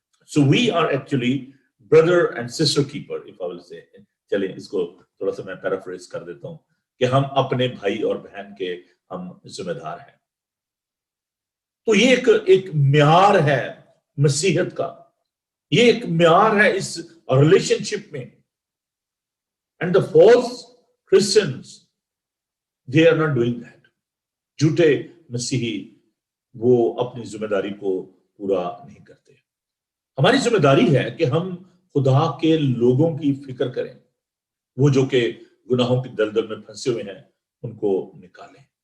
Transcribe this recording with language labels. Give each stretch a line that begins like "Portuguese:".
English: So we are actually brother and sister keeper if I will say.
Urdu: چلیں اس کو تھوڑا سا میں پیرافریز کر دیتا ہوں کہ ہم اپنے بھائی اور بہن کے ہم ذمہ دار ہیں. تو یہ ایک معیار ہے مسیحیت کا, یہ ایک معیار ہے اس ریلیشن شپ میں.
English: And the false Christians they are not doing that.
Urdu: جھوٹے مسیحی وہ اپنی ذمہ داری کو پورا نہیں کرتے. ہماری ذمہ داری ہے کہ ہم خدا کے لوگوں کی فکر کریں, وہ جو کہ گناہوں کی دلدل میں پھنسے ہوئے ہیں ان کو نکالیں.